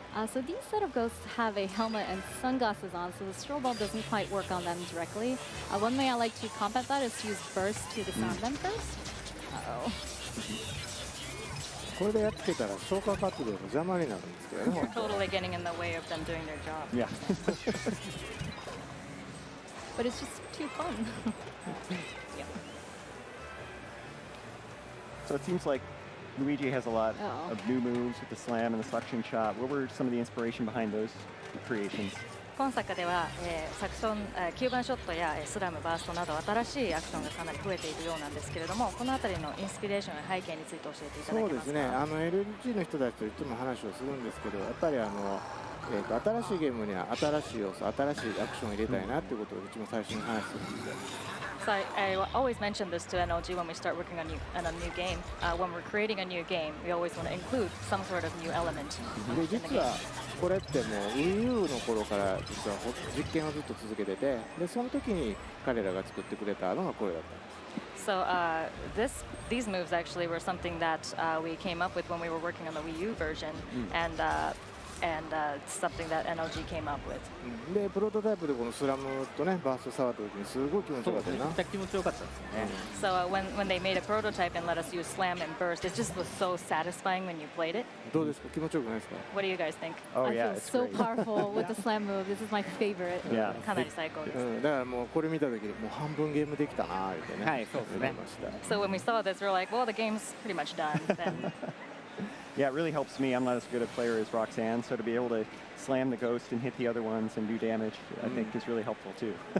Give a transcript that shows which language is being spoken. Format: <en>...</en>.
<en>So these set of ghosts have a helmet and sunglasses on, so the strobe bulb doesn't quite work on them directly. One way I like to combat that is to use burst to disarm them first. Uh-oh. これでやっつけたら消火活動の邪魔になるんですけどね。 We're totally getting in the way of them doing their job. Yeah. But it's just too fun. Yeah. So it seems like Luigi has a lot Uh-oh. of new moves with the slam and the suction shot. What were some of the inspiration behind those creations?</en> <ja>今作では、サクション、9番ショットやスラム、バーストなど新しいアクションがかなり増えているようなんですけれども、このあたりのインスピレーションや背景について教えていただけますか。そうですね。 LG の人たちといつも話をするんですけど、やっぱり新しいゲームには新しい要素、新しいアクションを入れたいなっていうことをいつも最初に話するんで。</ja> <en>So I always mention this to NLG when we start working on a new game. When we're creating a new game, we always want to include some sort of new element</en> <ja>で</ja> <en>in the</en> <ja>実</ja> <en>game.</en> <ja>はこれってもう Wii U の頃から実は実験をずっと続けてて、でその時に彼らが作ってくれたのがこれだったんです。</ja> <en>So these moves actually were something that we came up with when we were working on the Wii U version, and and it's something that NLG came up with.</en> <ja>でプロトタイプでこのスラムとねバースト触った時にすごい気持ちよかったよな。めっちゃ気持ちよかったですよね。</ja> <en>So when they made a prototype and let us use slam and burst, it just was so satisfying when you played it.</en> <ja>どうですか気持ちよくないですか？</ja> <en>What do you guys think? Oh I yeah, feel it's great. powerful with the slam move. This is my favorite. Yeah.</en> <ja>かなり最高です。だからもうこれ見た時にもう半分ゲームできたなーってね。はいそうですね。思いました。</ja> <en>So when we saw this, we were like, well, the game's pretty much done. Then Yeah, it really helps me. I'm not as good a player as Roxanne, so to be able to slam the ghost and hit the other ones and do damage, I think is really helpful too.</en>